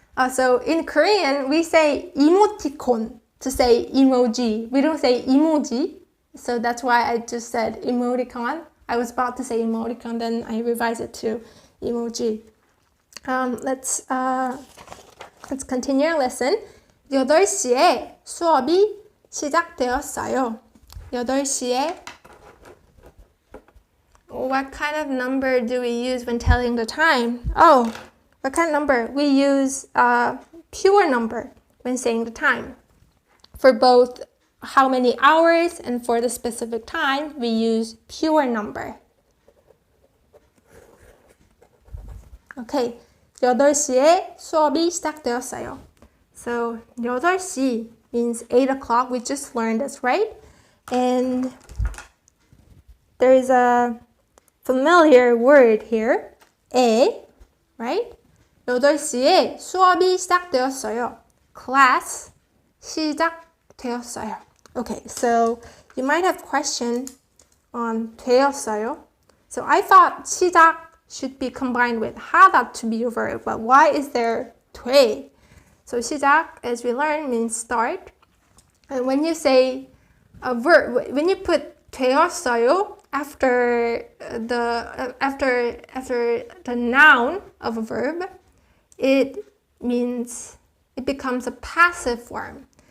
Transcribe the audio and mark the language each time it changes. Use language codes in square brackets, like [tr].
[en] So in Korean, we say emoticon to say emoji. We don't say emoji. So that's why I just said emoticon. I was about to say emoticon, then I revised it to emoji. Let's continue our lesson. [ko] 8시에 수업이 시작되었어요. [en] 8시에 What kind of number do we use when telling the time? Oh, what kind of number? We use pure number when saying the time. For both how many hours and for the specific time, we use pure number. [ko] Okay, 8시에 수업이 시작되었어요. [en] So 8시 means 8 o'clock. We just learned this, right? And there is a familiar word here, right? [ko] 8시에 수업이 시작되었어요. [en] Class 시작되었어요. Okay, so you might have question on 되었어요. So I thought 시작 should be combined with 하다 to be a verb, but why is there 돼? So 시작, as we learned, means start. And when you say a verb, when you put 되었어요 after the noun of a verb, it means it becomes a passive form.